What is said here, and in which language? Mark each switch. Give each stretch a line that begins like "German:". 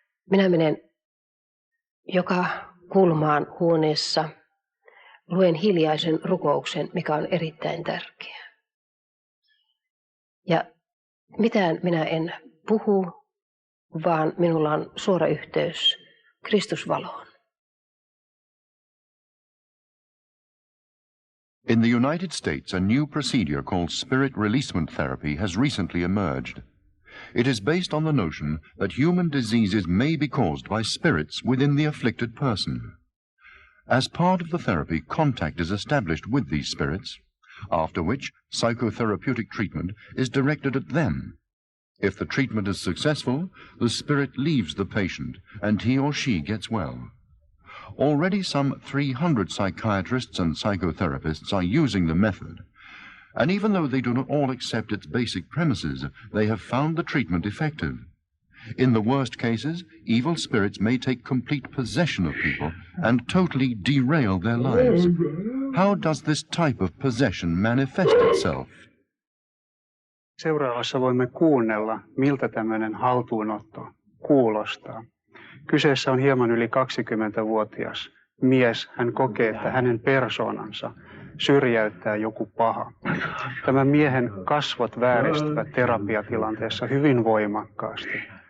Finnish: Minä menen joka kulmaan huoneessa, luen hiljaisen rukouksen, mikä on erittäin tärkeä. Ja mitään minä en puhu, vaan minulla on suora yhteys Kristusvaloon.
English: In the United States, a new procedure called spirit releasement therapy has recently emerged. It is based on the notion that human diseases may be caused by spirits within the afflicted person. As part of the therapy, contact is established with these spirits, after which psychotherapeutic treatment is directed at them. If the treatment is successful, the spirit leaves the patient and he or she gets well. Already some 300 psychiatrists and psychotherapists are using the method, and even though they do not all accept its basic premises, they have found the treatment effective. In the worst cases, evil spirits may take complete possession of people and totally derail their lives. How does this type of possession manifest itself?
Finnish: Seuraavassa voimme kuunnella, miltä tämmöinen haltuunotto kuulostaa. Kyseessä on hieman yli 20-vuotias mies. Hän kokee, että hänen persoonansa syrjäyttää joku paha. Tämän miehen kasvot vääristyvät terapiatilanteessa hyvin voimakkaasti.